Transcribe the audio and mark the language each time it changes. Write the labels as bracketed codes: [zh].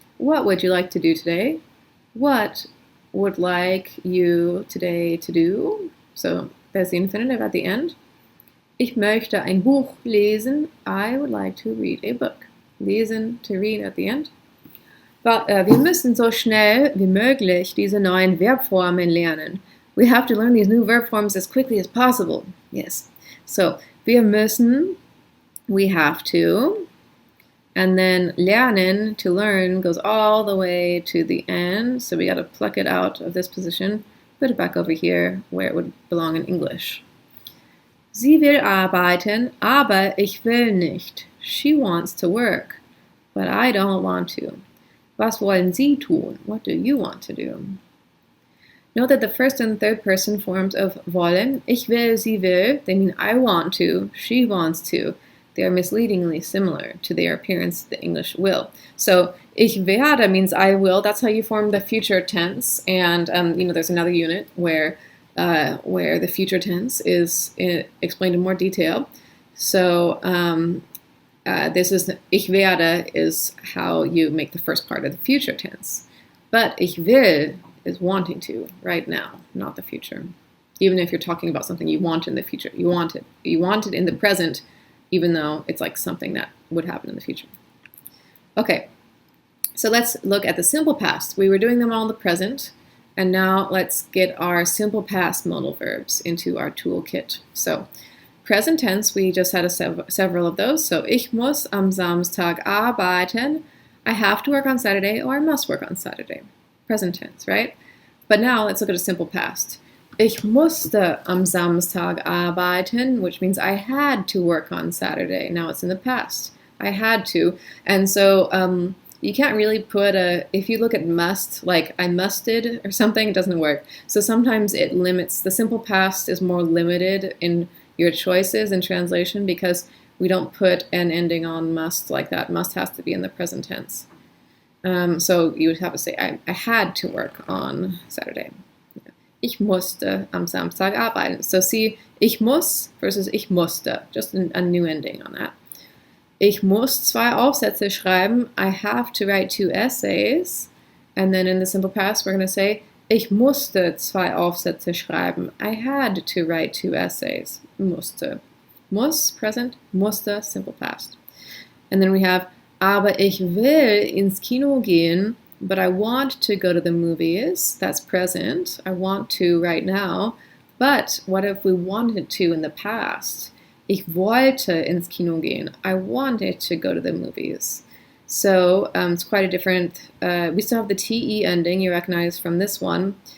[en] What would you like to do today? What would like you today to do? So there's the infinitive at the end. [de] Ich möchte ein Buch lesen. [en] I would like to read a book. Lesen, to read at the end. [de] Wir müssen so schnell wie möglich diese neuen Verbformen lernen. [en] We have to learn these new verb forms as quickly as possible. Yes. So, [de] wir müssen, [en] we have to, and then lernen, to learn, goes all the way to the end. So we got to pluck it out of this position, put it back over here where it would belong in English. [de] Sie will arbeiten, aber ich will nicht. [en] She wants to work, but I don't want to. [de] Was wollen Sie tun? [en] What do you want to do? Note that the first and third person forms of wollen, [de] ich will, sie will, [en] they mean I want to, she wants to. They are misleadingly similar to their appearance, the English will. So, [de] ich werde [en] means I will. That's how you form the future tense. And, there's another unit where the future tense is explained in more detail. So, this is, ich werde is how you make the first part of the future tense. But ich will is wanting to right now, not the future. Even if you're talking about something you want in the future. You want it in the present, even though it's like something that would happen in the future. Okay, so let's look at the simple past. We were doing them all in the present, and now let's get our simple past modal verbs into our toolkit. So, present tense, we just had several of those. [de] So, ich muss am Samstag arbeiten. [en] I have to work on Saturday, or I must work on Saturday. Present tense, right? But now let's look at a simple past. [de] Ich musste am Samstag arbeiten, [en] which means I had to work on Saturday. Now it's in the past. I had to. And so you can't really put if you look at must, like I musted or something, it doesn't work. So sometimes it limits, the simple past is more limited in your choices in translation because we don't put an ending on must like that. Must has to be in the present tense. So you would have to say, I had to work on Saturday. [de] Ich musste am Samstag arbeiten. [en] So see, [de] ich muss versus ich musste. [en] Just a new ending on that. [de] Ich muss 2 Aufsätze schreiben. [en] I have to write 2 essays. And then in the simple past, we're going to say, [de] ich musste 2 Aufsätze schreiben. [en] I had to write 2 essays. Musste. Muss, present. Musste, simple past. And then we have, [de] aber ich will ins Kino gehen, [en] but I want to go to the movies. That's present. I want to right now. But what if we wanted to in the past? [de] Ich wollte ins Kino gehen. [en] I wanted to go to the movies. So it's quite a different, we still have the TE ending you recognize from this one.